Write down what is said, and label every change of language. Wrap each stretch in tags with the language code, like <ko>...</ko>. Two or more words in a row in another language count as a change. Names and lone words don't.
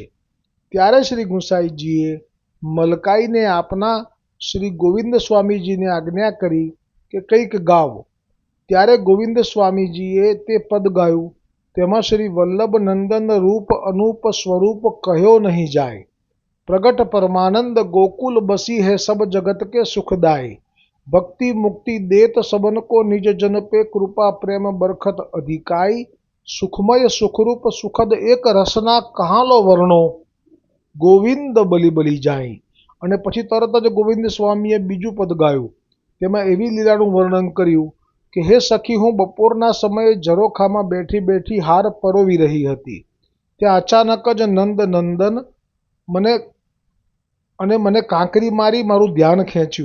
<gu>ત્યારે શ્રી ગુંસાઈજીએ મલકાઈને આપના શ્રી ગોવિંદ સ્વામીજીને આજ્ઞા કરી કે કંઈક ગાવ. ત્યારે ગોવિંદ સ્વામીજીએ તે પદ ગાયું.</gu> <bra>તેમાં श्री वल्लभ नंदन रूप अनूप स्वरूप कह्यो नहीं जाय, प्रगट परमानंद गोकुल बसी है सब जगत के सुखदाई, भक्ति मुक्ति देत सबन को निज जन पे कृपा प्रेम बरखत अधिकाई, सुखमय सुखरूप सुखद एक रसना कहाँ लो वर्णो, गोविंद बली बली जाय.</bra> <gu>અને પછી તરત જ ગોવિંદ સ્વામીએ બીજું પદ ગાયું. તેમાં એવી લીલાનું વર્ણન કર્યું કે હે સખી, હું બપોરના સમયે ઝરોખામાં બેઠી બેઠી હાર પરોવી રહી હતી. ત્યાં અચાનક જ નંદ નંદન મને કાંકરી મારી મારું ધ્યાન ખેંચ્યું.</gu>